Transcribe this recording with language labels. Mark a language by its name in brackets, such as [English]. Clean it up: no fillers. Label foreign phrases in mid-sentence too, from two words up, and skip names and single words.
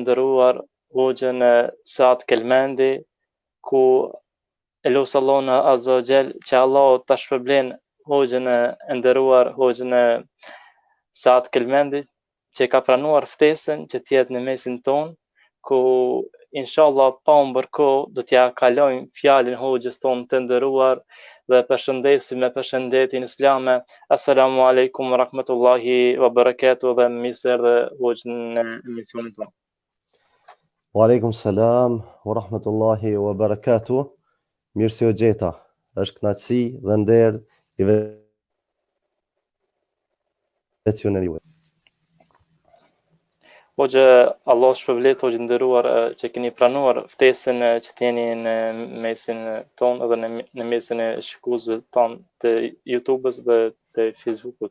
[Albanian] ndëruar, hoxhën Saad Kelmendi, ku elos Allahun [Arabic] عز وجل [Albanian] që Allah ta shpërblen hoxhën e ndëruar, hoxhën Saad Kelmendi, që ka pranuar ftesën që t'jetë në mesin ton, ku inshallah pa humbur kohë do t'ja kalojmë fjalën hoxhës ton të nderuar dhe përshëndesim me përshëndetjen islame. [Arabic] السلام عليكم ورحمة الله وبركاته, [Albanian] dhe mirë dhe hoxhën në emisionin ton. [Arabic] وعليكم السلام ورحمة الله وبركاته. [Albanian] Mirë se u gjeta. Është kënaqësi dhe nder i veçuar juve. Hoxhë, Allah shpërblet hoxhë nderuar që keni pranuar ftesën që t'jeni në mesin ton edhe në mesin e shikuesve ton të YouTube-s dhe të Facebookut.